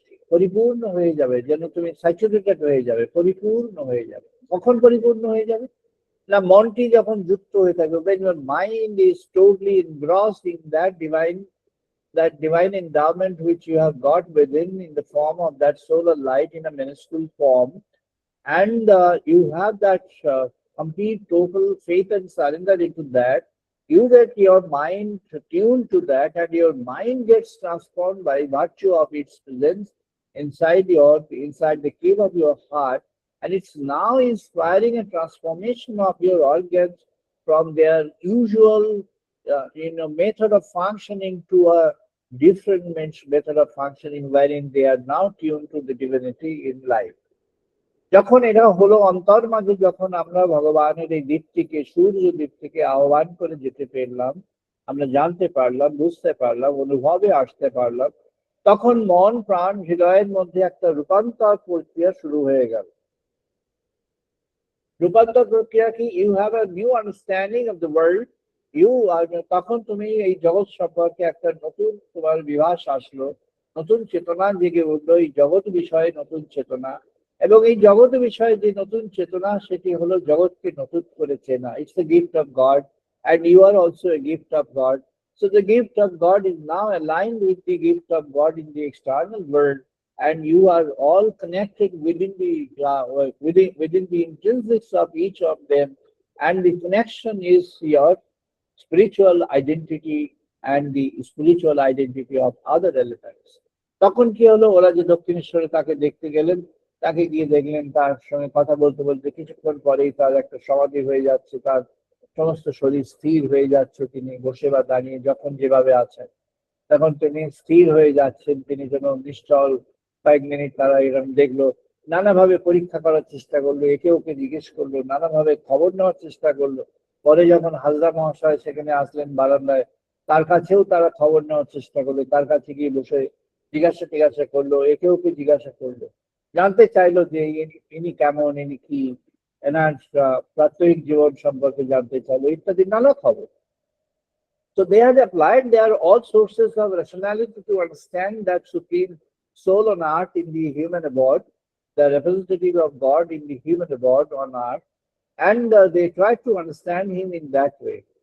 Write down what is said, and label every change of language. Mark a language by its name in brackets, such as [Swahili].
[Bangla] পরিপূর্ণ হয়ে যাবে, যেন তুমি স্যাচুরেটেড হয়ে যাবে, পরিপূর্ণ হয়ে যাবে। কখন পরিপূর্ণ হয়ে যাবে না, মনটি যখন যুক্ত হয়ে থাকবে, [English] when your mind is totally engrossed in that divine endowment which you have got within in the form of that solar light in a minuscule form, and you have that complete total faith and surrender into that, you get your mind tuned to that, and your mind gets transformed by virtue of its presence inside the cave of your heart, and it's now inspiring a transformation of your organs from their usual method of functioning to a different method of functioning, wherein they are now tuned to the divinity in life. [Bangla] যখন এটা হলো অন্তর মাঝে, যখন আমরা ভগবানের এই দীপ্তিকে, সূর্য দীপ্তিকে আহ্বান করে যেতে পারলাম, আমরা জানতে পারলাম, বুঝতে পারলাম, অনুভবে আসতে পারলাম, তখন মন প্রাণ হৃদয়ের মধ্যে একটা রূপান্তর প্রক্রিয়া শুরু হয়ে গেল। রূপান্তর প্রক্রিয়া কি? [English] You have a new understanding of the world. [Bangla] তখন তুমি এই জগৎ সম্পর্কে একটা নতুন তোমার বিভাস আসলো, নতুন চেতনা জেগে উঠলো, এই জগৎ বিষয়ে নতুন চেতনা। এবং এই জগৎ বিষয়ে যে নতুন চেতনা, সেটি হলো জগৎকে নতুন করে চেনা। [English] It's the gift of God, and you are also a gift of God. So the gift of God is now aligned with the gift of God in the external world, and you are all connected within the intrinsics of each of them, and the connection is your spiritual identity and the spiritual identity of other elements. [Bangla] তখন কি হলো, ওরা যে দক্ষিণেশ্বরে তাকে দেখতে গেলেন, তাকে গিয়ে দেখলেন, তার সঙ্গে কথা বলতে বলতে কিছুক্ষণ পরেই তার একটা সমাধি হয়ে যাচ্ছে, তার সমস্ত শরীর স্থির হয়ে যাচ্ছে। তিনি বসে বা দাঁড়িয়ে যখন যেভাবে আছেন, তখন তিনি স্থির হয়ে যাচ্ছেন, তিনি যেন নিশ্চল। কয়েক মিনিট তারা এরকম দেখলো, নানাভাবে পরীক্ষা করার চেষ্টা করলো, একে ওকে জিজ্ঞেস করলো, নানাভাবে খবর নেওয়ার চেষ্টা করলো। পরে যখন হাজরা মহাশয় সেখানে আসলেন বারান্দায়, তার কাছেও তারা খবর নেওয়ার চেষ্টা করলো, তার কাছে গিয়ে বসে জিজ্ঞাসা করলো, একে ওকে জিজ্ঞাসা করলো, জানতে চাইলো যে ইনি কেমন, ইনি কি, এনার প্রাত্যহিক জীবন সম্পর্কে জানতে চাইলো, ইত্যাদি নানা খবর। [English] So they had applied their all sources of rationality to understand that supreme soul on earth in the human abode, the representative of God in the human abode on earth, and they tried to understand him in that way.